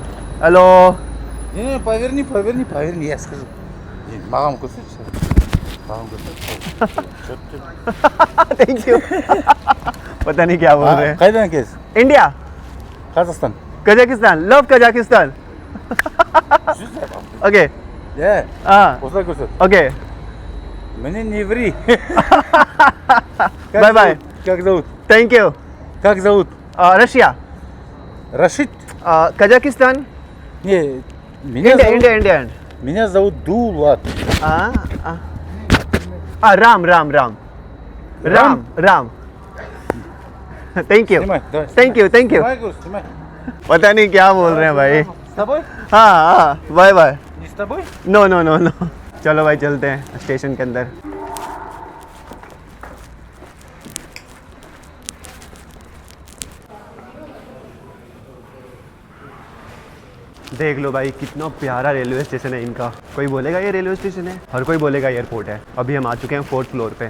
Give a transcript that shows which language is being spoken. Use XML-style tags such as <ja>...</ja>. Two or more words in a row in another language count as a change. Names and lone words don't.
<en>Hello, thank you.</en> <hi>पता नहीं क्या बोल रहे हैं। इंडिया, Kazakhstan. कजाकिस्तान, लव कजाकिस्तान। ओके, हाँ ओके,</hi> <ru>Мне не ври.</ru> <en>Bye bye,</en> <ru>Как зовут?</ru> <en>Thank you.</en> <ru>Как зовут?</ru> <hi>रशिया,</hi> <ru>Рашид?</ru> <hi>कजाकिस्तान,</hi> <ru>Не, меня зовут Дулат.</ru> <hi>राम राम राम राम राम।</hi> <en>Thank you</en> <ru>Снимай, давай.</ru> <en>Thank you thank you.</en> <ru>Давай, говорю, снимай.</ru> <hi>पता नहीं क्या बोल रहे हैं भाई।</hi> <ru>С тобой?</ru> <hi>हाँ,</hi> <en>bye bye.</en> <ru>Не с тобой?</ru> <en>No no no no.</en> <hi>चलो भाई, चलते हैं स्टेशन के अंदर। देख लो भाई, कितना प्यारा</hi> <en>railway station</en> <hi>है इनका। कोई बोलेगा ये</hi> <en>railway station</en> <hi>है, हर कोई बोलेगा एयरपोर्ट है। अभी हम आ चुके हैं</hi> <en>4th floor</en> <hi>पे।</hi>